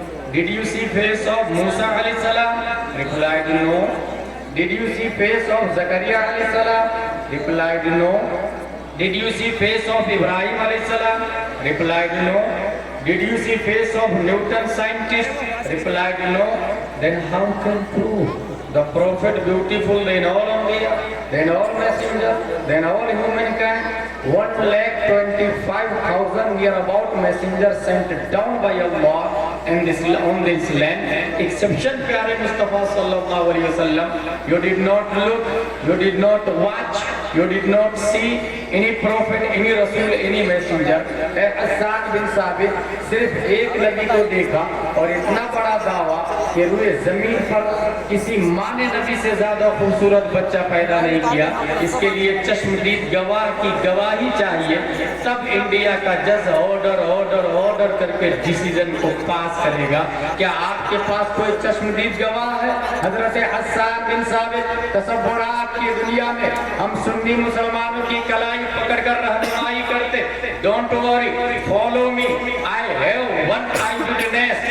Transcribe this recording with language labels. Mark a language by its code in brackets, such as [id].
[en] Did you see face of موسیٰ علیہ السلام؟ Replied no. Did you see face of زکریا علیہ السلام؟ Replied no. Did you see face of ابراہیم علیہ السلام؟ Replied no. Did you see face of Newton scientist? Replied no. Then how can prove the prophet beautiful than all Anbiya, than all messenger, than all humankind? 1,25,000 year about messengers sent down by Allah on this land. Exception pyare Mustafa sallallahu alaihi wasallam. You did not look, you did not watch, you did not see any prophet, any rasul, any messenger. [ur] اے حسان بن ثابت، صرف ایک نبی کو دیکھا اور اتنا بڑا دعویٰ کہ روئے زمین پر کسی ماں نے نبی سے زیادہ خوبصورت بچہ پیدا نہیں کیا۔ اس کے لیے چشمدید گواہ کی گواہی چاہیے، تب انڈیا کا جج آرڈر کر کے ڈیسیژن کو پاس کرے گا۔ کیا آپ کے پاس کوئی چشمدید گواہ ہے؟ حضرت حسان بن ثابت، تصورات کی دنیا میں ہم سنی مسلمانوں کی کلائی پکڑ کر رہنمائی کرتے۔ [en] Don't worry, follow me, I have one eyewitness.